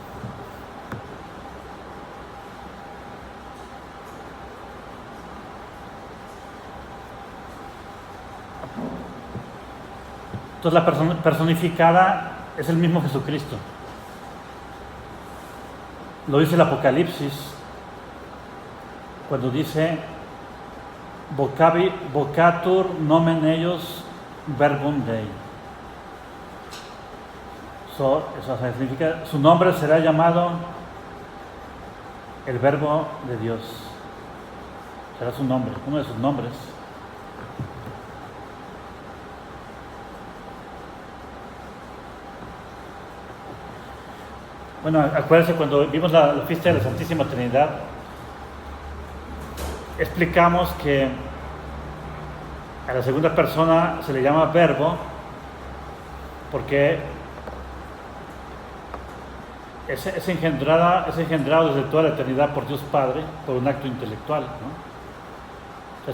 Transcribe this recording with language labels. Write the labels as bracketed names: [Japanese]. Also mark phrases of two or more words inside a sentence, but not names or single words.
[Spanish] Entonces la persona personificada es el mismo Jesucristo. Lo dice el Apocalipsis cuando dice [Latin] vocatur nomen eius verbum Dei. [Spanish] Eso significa, su nombre será llamado el Verbo de Dios. Será su nombre, uno de sus nombres. Bueno, acuérdense cuando vimos la fiesta de la Santísima Trinidad, explicamos que a la segunda persona se le llama Verbo porque es engendrado desde toda la eternidad por Dios Padre, por un acto intelectual, ¿no?